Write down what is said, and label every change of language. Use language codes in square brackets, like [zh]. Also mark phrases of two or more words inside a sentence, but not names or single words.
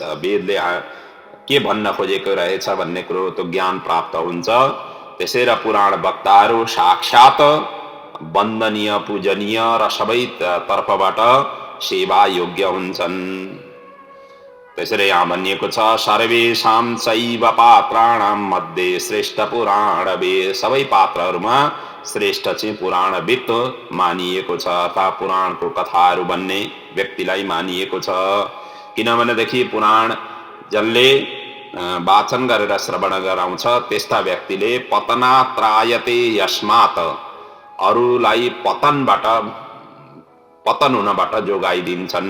[ne] वेदले के भन्न खोजेको रहेछ भन्ने कुरो त्यो ज्ञान प्राप्त हुन्छ। त्यसै र पुराण वक्ताहरू साक्षात वन्दनीय, पूजनीय र सबै तर्फबाट सेवा योग्य हुन्छन्। त्यसैले यहाँ भनिएको छ, [sa] सर्वेषां चैव पात्राणां मध्ये श्रेष्ठ पुराण वेद। [ne] सबै पात्रहरूमा श्रेष्ठ चाहिँ पुराणविद मानिएको छ, अर्थात् पुराणको कथाहरू भन्ने व्यक्तिलाई मानिएको छ। किनभनेदेखि पुराण जसले वाचन गरेर श्रवण गराउँछ त्यस्ता व्यक्तिले [sa] पतनात्रायते यस्मात्, [ne] अरूलाई पतन हुनबाट जोगाइदिन्छन्।